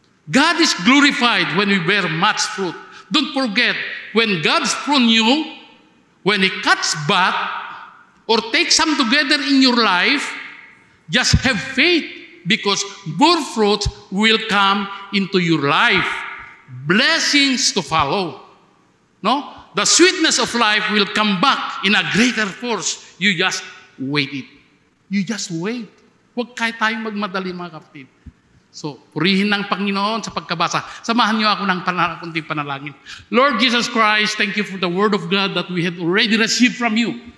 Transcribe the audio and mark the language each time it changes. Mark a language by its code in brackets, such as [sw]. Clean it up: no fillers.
[en] God is glorified when we bear much fruit. Don't forget, when God's prune you, when He cuts back or takes some together in your life, just have faith because more fruit will come into your life. Blessings to follow. No? The sweetness of life will come back in a greater force. You just wait it. You just wait. [tl] Huwag kahit tayong magmadali, mga kapatid. So, purihin ng Panginoon sa pagkabasa. Samahan niyo ako ng kunting panalangin. [en] Lord Jesus Christ, thank you for the Word of God that we have already received from you.